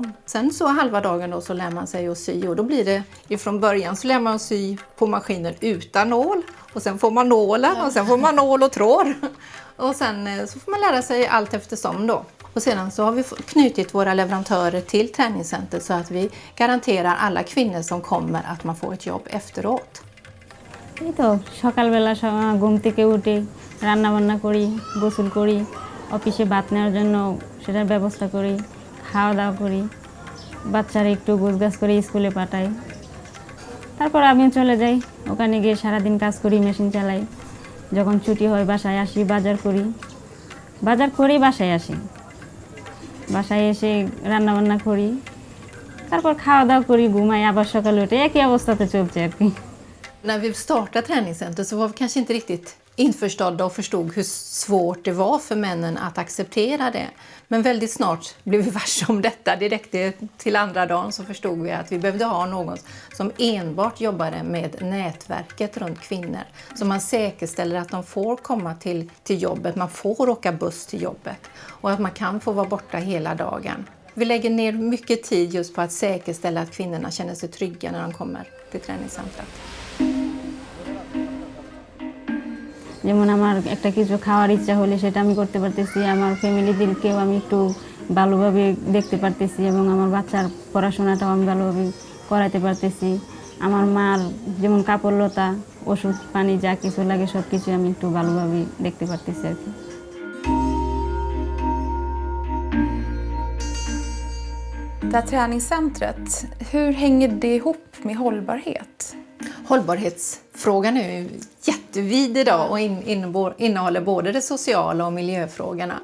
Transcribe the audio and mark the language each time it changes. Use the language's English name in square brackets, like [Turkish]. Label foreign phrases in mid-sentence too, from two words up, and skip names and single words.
[Swedish] Sen så halva dagen då så lär man sig att sy och då blir det ifrån början så lär man sy på maskinen utan nål. Och sen får man nålen och sen får man nål och tråd. Och sen så får man lära sig allt eftersom då. Och sedan så har vi knutit våra leverantörer till träningscenter så att vi garanterar alla kvinnor som kommer att man får ett jobb efteråt. [Bangla] এই তো সকালবেলা ঘুম থেকে উঠে রান্না বান্না করি গোসল করি অফিসে ভাত নেওয়ার জন্য সেটার ব্যবস্থা করি খাওয়া দাওয়া করি, বাচ্চারা একটু গোছগাছ করে স্কুলে পাঠাই, তারপর আমিও চলে যাই। ওখানে গিয়ে সারাদিন কাজ করি, মেশিন চালাই। যখন ছুটি হয় বাসায় আসি, বাজার করেই বাসায় আসি। বাসায় এসে রান্নাবান্না করি, তারপর খাওয়া দাওয়া করি, ঘুমাই, আবার সকালে উঠে একই অবস্থাতে চলছে আর কি। [Swedish] När vi startade träningscenter så var vi kanske inte riktigt införstådda och förstod hur svårt det var för männen att acceptera det. Men väldigt snart blev vi varse om detta. Direkt till andra dagen så förstod vi att vi behövde ha någon som enbart jobbade med nätverket runt kvinnor. Så man säkerställer att de får komma till jobbet, man får åka buss till jobbet och att man kan få vara borta hela dagen. Vi lägger ner mycket tid just på att säkerställa att kvinnorna känner sig trygga när de kommer till träningscentret. [Bangla] যেমন আমার একটা কিছু খাওয়ার ইচ্ছা হলে সেটা আমি করতে পারতেছি, আমার ফ্যামিলিদেরকেও আমি একটু ভালোভাবে দেখতে পারতেছি এবং আমার বাচ্চার পড়াশোনাটাও আমি ভালোভাবে করাতে পারতেছি। আমার মার যেমন কাপড় লতা, ওষুধ পানি যা কিছু লাগে সব কিছু আমি একটু ভালোভাবে দেখতে পারতেছি আর কি। [Swedish] Det här träningscentret, hur hänger det ihop med hållbarhet? Hållbarhetsfrågan är ju jättevid idag och innehåller både det sociala och miljöfrågorna.